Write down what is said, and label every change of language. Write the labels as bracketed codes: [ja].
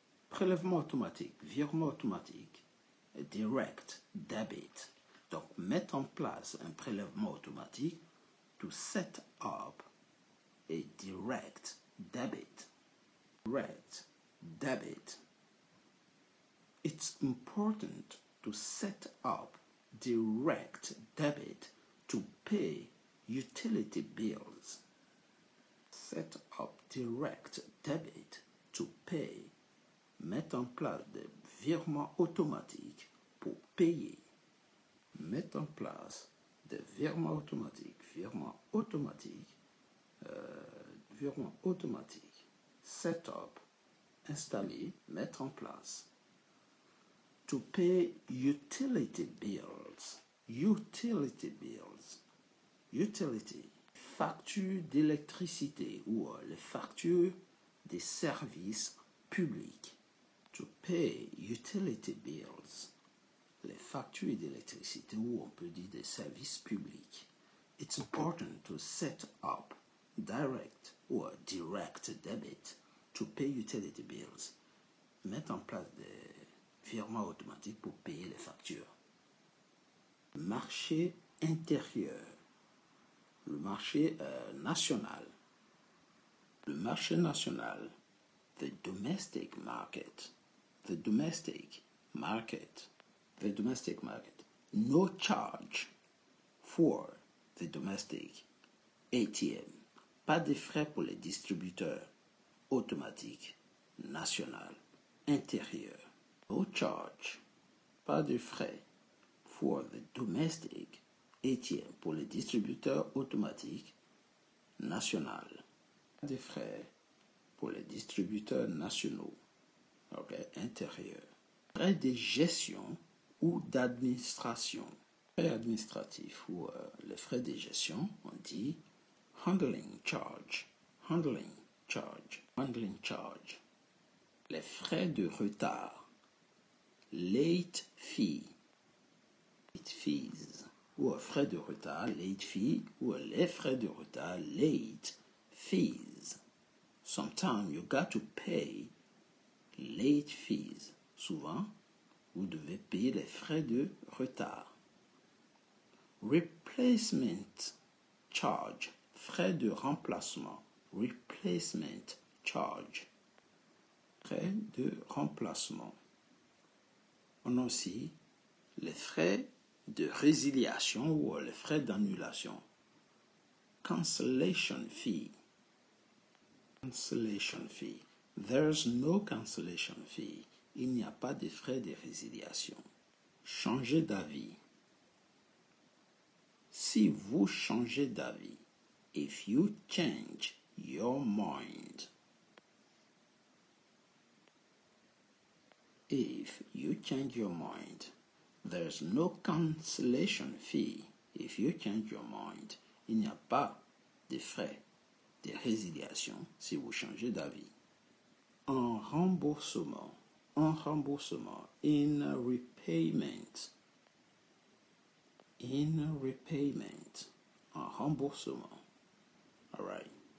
[fr] Prélèvement automatique, virement automatique, [en] direct debit. [fr] Donc, mettre en place un prélèvement automatique, [en] to set up a direct debit. Direct debit. It's important to set up direct debit to pay utility bills. Set up direct debit to pay. [fr] Mettre en place des virements automatiques pour payer. Mettre en place des virements automatiques. Virements automatiques. Virements automatiques. [en] Set up. [fr] Installer. Mettre en place. [en] To pay utility bills. Utility bills. Utility. [fr] Factures d'électricité ou les factures des services publics. [en] To pay utility bills. [fr] Les factures d'électricité ou on peut dire des services publics. [en] It's important to set up direct or direct debit to pay utility bills. [fr] Mettre en place des virements automatiques pour payer les factures. Marché intérieur. Le marché national. Le marché national. [en] The domestic market. The domestic market. The domestic market. No charge for the domestic ATM. [fr] Pas de frais pour les distributeurs automatiques national intérieur. [en] No charge. [fr] Pas de frais [en] for the domestic ATM [fr] pour les distributeurs automatiques national. Pas de frais pour les distributeurs nationaux. Okay, intérieur. Frais de gestion ou d'administration. Frais administratifs ou les frais de gestion, on dit [en] handling charge. Handling charge. Handling charge. [fr] Les frais de retard. [en] Late fee. Late fees. [fr] Ou frais de retard, [en] late fee. [fr] Ou les frais de retard, [en] late fees. Sometimes you got to pay late fees. [fr] Souvent, vous devez payer les frais de retard. [en] Replacement charge. [fr] Frais de remplacement. [en] Replacement charge. [fr] Frais de remplacement. On a aussi Les frais de résiliation ou les frais d'annulation. [en] Cancellation fee. Cancellation fee. There's no cancellation fee. [fr] Il n'y a pas de frais de résiliation. Changer d'avis. Si vous changez d'avis, [en] if you change your mind. If you change your mind, there's no cancellation fee. If you change your mind, [fr] il n'y a pas de frais de résiliation si vous changez d'avis. Un remboursement. Un remboursement. [en] In repayment. In repayment. [fr] Un remboursement. [en] All right.